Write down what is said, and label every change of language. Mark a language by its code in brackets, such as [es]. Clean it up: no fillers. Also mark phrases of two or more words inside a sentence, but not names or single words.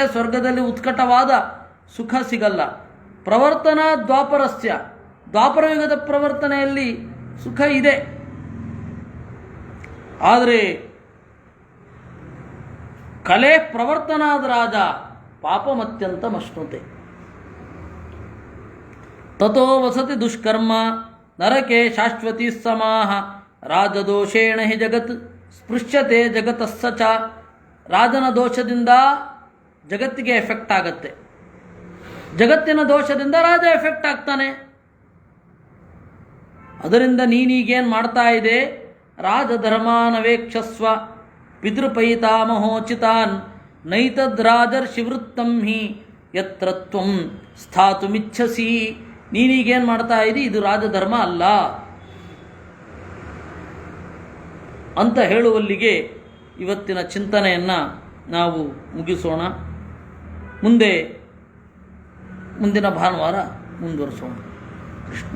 [kn] ಸ್ವರ್ಗದಲ್ಲಿ ಉತ್ಕಟವಾದ ಸುಖ ಸಿಗಲ್ಲ. [sa] ಪ್ರವರ್ತನಾ ದ್ವಾಪರಸ್ಯ, [kn] ದ್ವಾಪರಯುಗದ ಪ್ರವರ್ತನೆಯಲ್ಲಿ ಸುಖ ಇದೆ. [sa] ಆದರೆ ಕಲೆ ಪ್ರವರ್ತನಾದ ರಾಜ ಪಾಪಮತ್ಯಂತ ಮಶ್ನುತೆ. ತಥೋ ವಸತಿ ದುಷ್ಕರ್ಮ ನರಕೆ ಶಾಶ್ವತಿ ಸಮಾಹ ರಾಜದೋಷೇಣ ಹಿ ಜಗತ್ ಸ್ಪೃಶ್ಯತೆ ಜಗತಸ್ಸ ಚ. [kn] ರಾಜನ ದೋಷದಿಂದ ಜಗತ್ತಿಗೆ ಎಫೆಕ್ಟ್ ಆಗತ್ತೆ, ಜಗತ್ತಿನ ದೋಷದಿಂದ ರಾಜ ಎಫೆಕ್ಟ್ ಆಗ್ತಾನೆ. ಅದರಿಂದ ನೀನೀಗೇನು ಮಾಡ್ತಾ ಇದೆ? [sa] ರಾಜಧರ್ಮಾನವೇಕ್ಷಸ್ವ ಪಿತೃಪೈತಾಮಹೋಚಿತಾನ್ ನೈತದ್ರಾಜರ್ಷಿವೃತ್ತಂ ಹಿ ಯತ್ರ ತ್ವಂ ಸ್ಥಾತುಮಿಚ್ಛಸಿ. [kn] ನೀನೀಗೇನು ಮಾಡ್ತಾ ಇದ್ದಿ? ಇದು ರಾಜಧರ್ಮ ಅಲ್ಲ ಅಂತ ಹೇಳುವಲ್ಲಿಗೆ ಇವತ್ತಿನ ಚಿಂತನೆಯನ್ನು ನಾವು ಮುಗಿಸೋಣ. ಮುಂದಿನ ಭಾನುವಾರ ಮುಂದುವರಿಸೋಣ.